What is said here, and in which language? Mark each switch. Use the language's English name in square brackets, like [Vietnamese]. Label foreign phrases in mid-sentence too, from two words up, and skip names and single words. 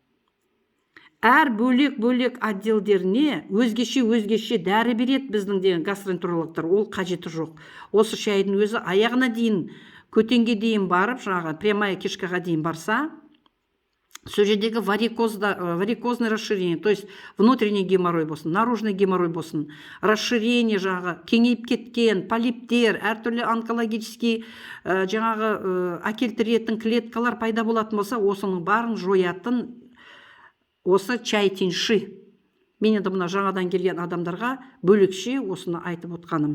[Kazakh] Әр бөлек отделдеріне өзгеше дәрі береді біздің деген гастроэнтерологтар. Ол қажеті жоқ. Осы шайдың өзі аяғына дейін, көтенге дейін барып, жаңағы [Russian] прямая кишкаға [Kazakh] дейін барса, сол жердегі [Russian] варикозный расширение, то есть внутренний геморрой [Kazakh] болсын, [Russian] наружный геморрой [Kazakh] болсын, расширение жағы, кеңейіп кеткен полиптер, әртүрлі онкологический жаңағы әкелтіретін клеткалар пайда болатын болса, осының барын жоятын осы чай тиньши. Мен енді мына жаңадан келген адамдарға бөлекше осыны айтып отқаным.